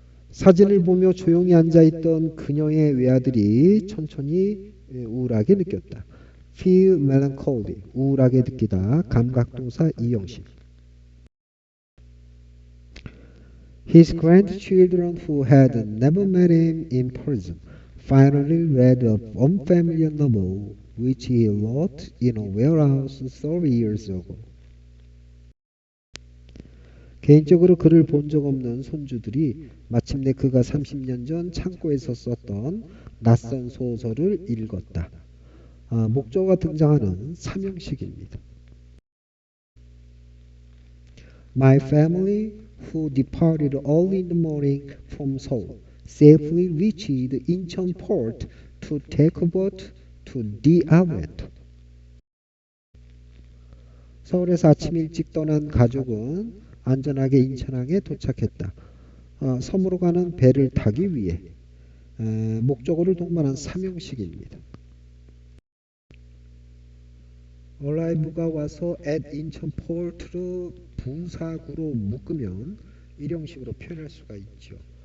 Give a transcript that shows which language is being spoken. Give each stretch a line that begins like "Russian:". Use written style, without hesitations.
Korean: 사진을 보며 조용히 앉아있던 그녀의 외아들이 천천히 우울하게 느꼈다. feel melancholy, 우울하게 느끼다. 감각동사 이형식.
English: His grandchildren who had never met him in person finally read an unfamiliar novel which he wrote in a warehouse 30 years ago.
Korean: 개인적으로 그를 본 적 없는 손주들이 마침내 그가 30년 전 창고에서 썼던 낯선 소설을 읽었다. 목적어가 등장하는 삼형식입니다.
English: My family, who departed early in the morning from Seoul, safely reached Incheon port to take a boat to the island.
Korean: 서울에서 아침 일찍 떠난 가족은 안전하게 인천항에 도착했다. 섬으로 가는 배를 타기 위해 목적어를 동반한 삼형식입니다. arrive가 와서 at 인천 port를 부사구로 묶으면 일형식으로 표현할 수가 있죠.